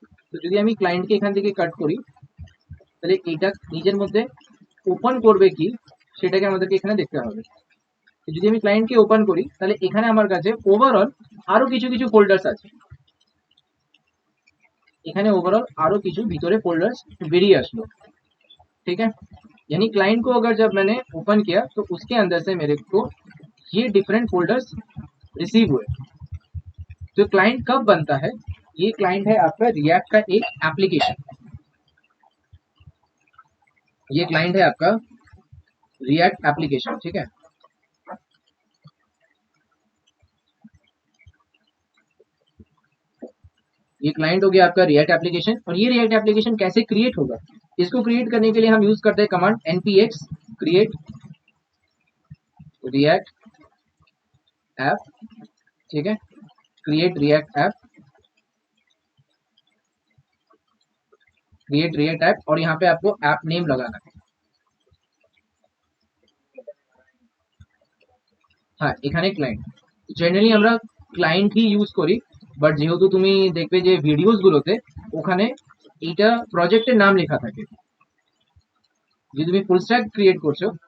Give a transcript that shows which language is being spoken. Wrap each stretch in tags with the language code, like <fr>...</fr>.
<bn>তো যদি আমি ক্লায়েন্টকে এখান থেকে কাট করি, তাহলে এটা নিজের মধ্যে ওপেন করবে কি সেটাকে আমাদেরকে এখানে দেখতে হবে। তো যদি আমি ক্লায়েন্টকে ওপেন করি, তাহলে এখানে আমার কাছে ওভারঅল আরো কিছু কিছু ফোল্ডার্স আছে, এখানে ओवरऑल आरो কিছু ভিতরে फोल्डर्स बेरिए আসলো, ठीक है।</bn> <hi>यानी क्लाइंट को अगर जब मैंने ओपन किया तो उसके अंदर से मेरे को ये डिफरेंट फोल्डर्स रिसीव हुए। तो क्लाइंट कब बनता है, ये क्लाइंट है आपका रिएक्ट का एक एप्लीकेशन, ये क्लाइंट है आपका रिएक्ट एप्लीकेशन, ठीक है। ये क्लाइंट हो गया आपका रिएक्ट एप्लीकेशन। और ये रिएक्ट एप्लीकेशन कैसे क्रिएट होगा, इसको क्रिएट करने के लिए हम यूज करते हैं command npx create react app, ठीक है। Create react app, create react app, और यहाँ पे आपको ऐप नेम लगाना है।</hi> <bn>हाँ, এখানে ক্লায়েন্ট, জেনারেলি আমরা ক্লায়েন্টই ইউজ করি, বাট যেহেতু তুমি দেখবে যে ভিডিওস গুলোতে ওখানে এইটা প্রজেক্টের নাম লেখা থাকে, যে তুমি ফুল স্ট্যাক ক্রিয়েট করছো।</bn>